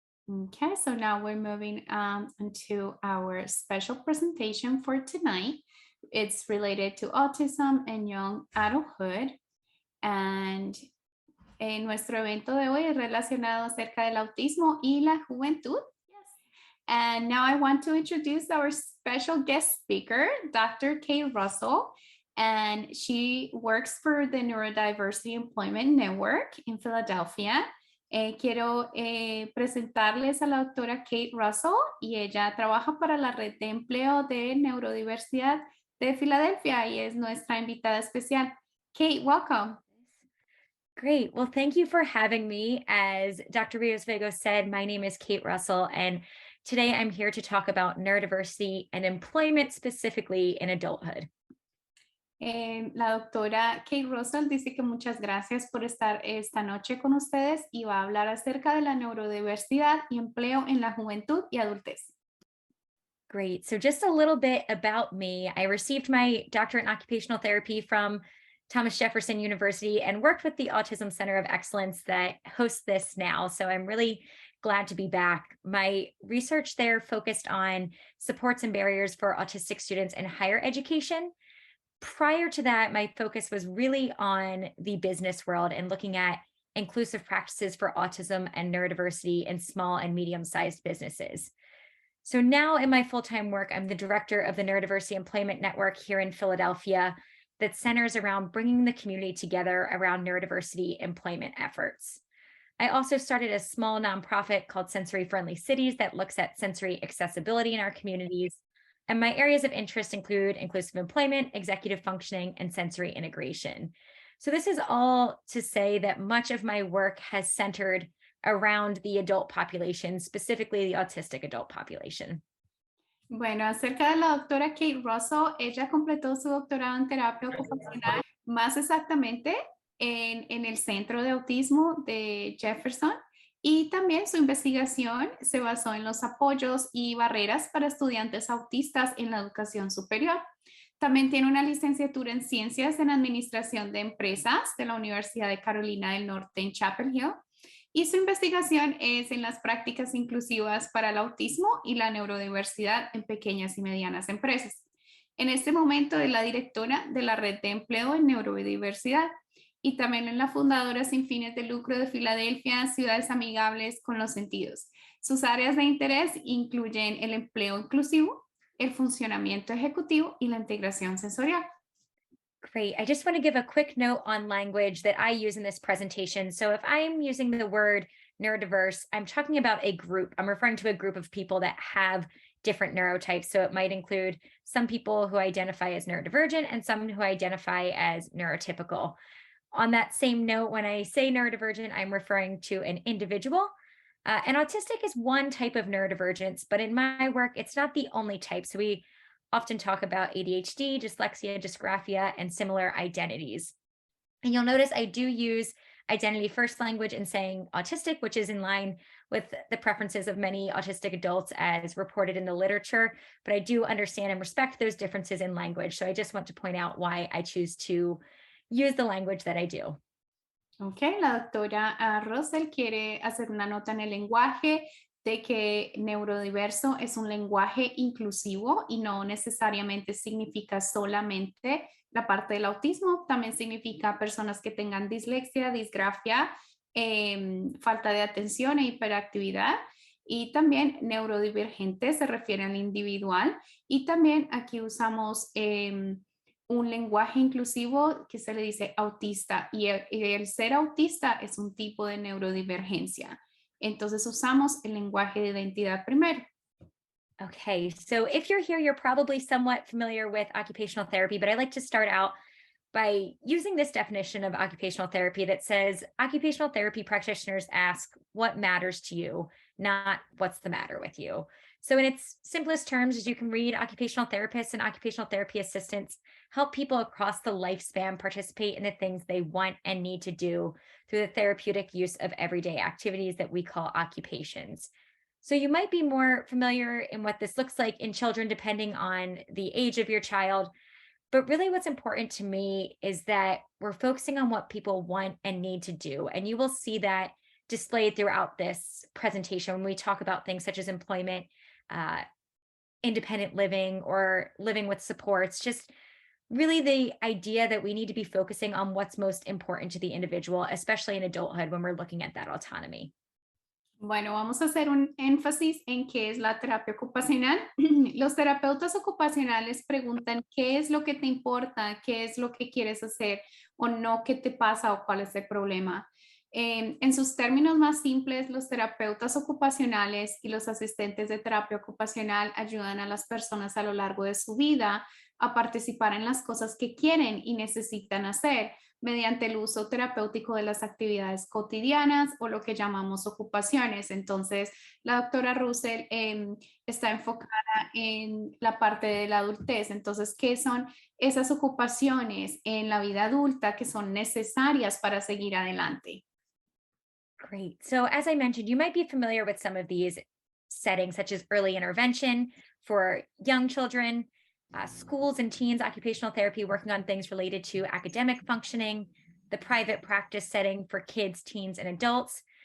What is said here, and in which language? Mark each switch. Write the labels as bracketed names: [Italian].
[English] Okay, so now we're moving into our special presentation for tonight. It's related to autism and young adulthood. [Spanish] And nuestro evento de hoy es relacionado acerca del autismo y la juventud. [English] And now I want to introduce our special guest speaker, Dr. Cait Russell. And she works for the Neurodiversity Employment Network in Philadelphia. [Spanish] Quiero presentarles a la doctora Cait Russell y ella trabaja para la red de empleo de neurodiversidad de Filadelfia y es nuestra invitada especial. [English] Cait, welcome. Great. Well, thank you for having me. As Dr. Rios Vego said, my name is Cait Russell, and today I'm here to talk about neurodiversity and employment specifically in adulthood. [Spanish] La doctora Cait Russell dice que muchas gracias por estar esta noche con ustedes y va a hablar acerca de la neurodiversidad y empleo en la juventud y adultez. [English] Great. So, just a little bit about me. I received my doctorate in occupational therapy from Thomas Jefferson University and worked with the Autism Center of Excellence that hosts this now. So, I'm really glad to be back. My research there focused on supports and barriers for autistic students in higher education. Prior to that, my focus was really on the business world and looking at inclusive practices for autism and neurodiversity in small and medium sized businesses. So now in my full time work, I'm the director of the Neurodiversity Employment Network here in Philadelphia that centers around bringing the community together around neurodiversity employment efforts. I also started a small nonprofit called Sensory Friendly Cities that looks at sensory accessibility in our communities. And my areas of interest include inclusive employment, executive functioning, and sensory integration. So, this is all to say that much of my work has centered around the adult population, specifically the autistic adult population. [Spanish] Bueno, acerca de la doctora Cait Russell, ella completó su doctorado en terapia ocupacional, más exactamente en el Centro de Autismo de Jefferson. Y también su investigación se basó en los apoyos y barreras para estudiantes autistas en la educación superior. También tiene una licenciatura en Ciencias en Administración de Empresas de la Universidad de Carolina del Norte en Chapel Hill. Y su investigación es en las prácticas inclusivas para el autismo y la neurodiversidad en pequeñas y medianas empresas. En este momento es la directora de la Red de Empleo en Neurodiversidad y también es la fundadora sin fines de lucro de Filadelfia, Ciudades Amigables con los Sentidos. Sus áreas de interés incluyen el empleo inclusivo, el funcionamiento ejecutivo y la integración sensorial. [English] Great. I just want to give a quick note on language that I use in this presentation. So, if I'm using the word neurodiverse, I'm talking about a group. I'm referring to a group of people that have different neurotypes. So, it might include some people who identify as neurodivergent and some who identify as neurotypical. On that same note, when I say neurodivergent, I'm referring to an individual. And autistic is one type of neurodivergence, but in my work, it's not the only type. So we often talk about ADHD, dyslexia, dysgraphia, and similar identities. And you'll notice I do use identity first language in saying autistic, which is in line with the preferences of many autistic adults as reported in the literature. But I do understand and respect those differences in language. So I just want to point out why I choose to use the language that I do. [Spanish] Ok, la doctora Russell quiere hacer una nota en el lenguaje de que neurodiverso es un lenguaje inclusivo y no necesariamente significa solamente la parte del autismo, también significa personas que tengan dislexia, disgrafia, falta de atención e hiperactividad. Y también neurodivergente se refiere al individual. Y también aquí usamos un lenguaje inclusivo que se le dice autista y el ser autista es un tipo de neurodivergencia. Entonces usamos el lenguaje de identidad primero. [English] Okay, so if you're here, you're probably somewhat familiar with occupational therapy, but I like to start out by using this definition of occupational therapy that says occupational therapy practitioners ask what matters to you, not what's the matter with you. So, in its simplest terms, as you can read, occupational therapists and occupational therapy assistants help people across the lifespan participate in the things they want and need to do through the therapeutic use of everyday activities that we call occupations. So, you might be more familiar in what this looks like in children, depending on the age of your child. But really, what's important to me is that we're focusing on what people want and need to do. And you will see that displayed throughout this presentation when we talk about things such as employment, independent living, or living with supports, just really the idea that we need to be focusing on what's most important to the individual, especially in adulthood when we're looking at that autonomy. [Spanish] Bueno, vamos a hacer un énfasis en qué es la terapia ocupacional. Los terapeutas ocupacionales preguntan qué es lo que te importa, qué es lo que quieres hacer o no, qué te pasa o cuál es el problema. En sus términos más simples, los terapeutas ocupacionales y los asistentes de terapia ocupacional ayudan a las personas a lo largo de su vida a participar en las cosas que quieren y necesitan hacer mediante el uso terapéutico de las actividades cotidianas o lo que llamamos ocupaciones. Entonces, la doctora Russell está enfocada en la parte de la adultez. Entonces, ¿qué son esas ocupaciones en la vida adulta que son necesarias para seguir adelante? [English] Great. So as I mentioned, you might be familiar with some of these settings, such as early intervention for young children, schools and teens, occupational therapy, working on things related to academic functioning, the private practice setting for kids, teens, and adults.